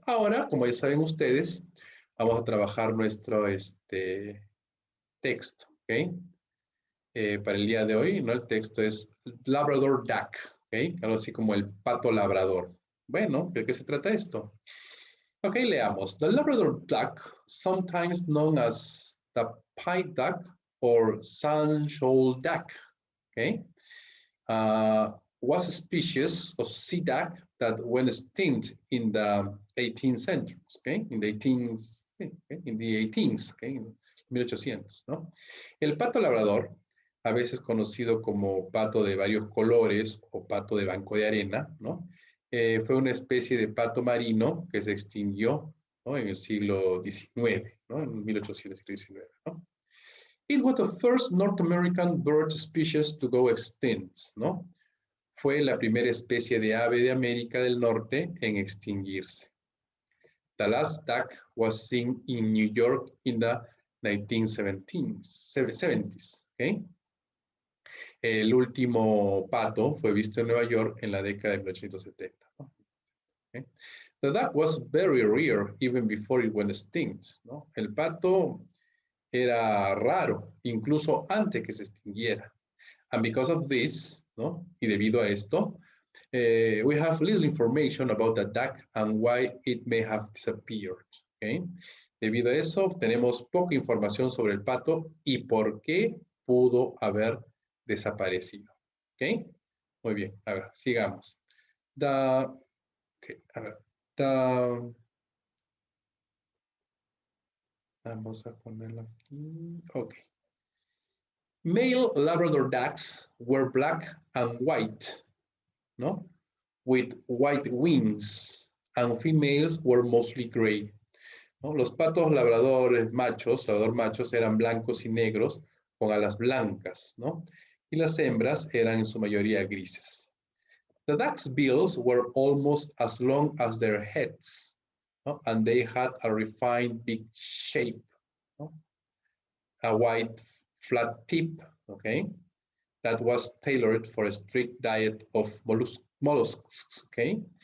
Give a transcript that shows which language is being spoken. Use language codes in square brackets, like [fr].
[es] Ahora, como ya saben ustedes, vamos a trabajar nuestro texto, ¿ok? Para el día de hoy, ¿no? El texto es Labrador Duck, ¿ok? Algo así como el pato labrador. Bueno, ¿de qué se trata esto? Ok, leamos. [en] The Labrador duck, sometimes known as the pied duck or sand-shoal duck, okay, was a species of sea duck that went extinct in the 18th century, okay, in the 18th, okay, in the 18th, okay, [es] en 1800, ¿no? El pato labrador, a veces conocido como pato de varios colores o pato de banco de arena, ¿no? Fue una especie de pato marino que se extinguió, ¿no? En el siglo XIX, ¿no? En 1819, ¿no? [en] It was the first North American bird species to go extinct, ¿no? [es] Fue la primera especie de ave de América del Norte en extinguirse. [en] The last duck was seen in New York in the 1970s, ¿okay? [es] El último pato fue visto en Nueva York en la década de 1870. ¿No? Okay. [en] The duck was very rare even before it went extinct. ¿No? [es] El pato era raro, incluso antes que se extinguiera. [en] And because of this, ¿no? [es] Y debido a esto, [en] we have little information about the duck and why it may have disappeared. Okay. [es] Debido a eso, tenemos poca información sobre el pato y por qué pudo haber desaparecido. ¿Ok? Muy bien. A ver, sigamos. Okay, a ver. Vamos a ponerlo aquí. Ok. [en] Male Labrador ducks were black and white, ¿no? With white wings, and females were mostly gray. ¿No? [es] Los patos labrador machos, eran blancos y negros con alas blancas, ¿no? Y las hembras eran en su mayoría grises. [en] The ducks' bills were almost as long as their heads, ¿no? And they had a refined big shape, ¿no? A wide flat tip, okay, that was tailored for a strict diet of mollusks, okay.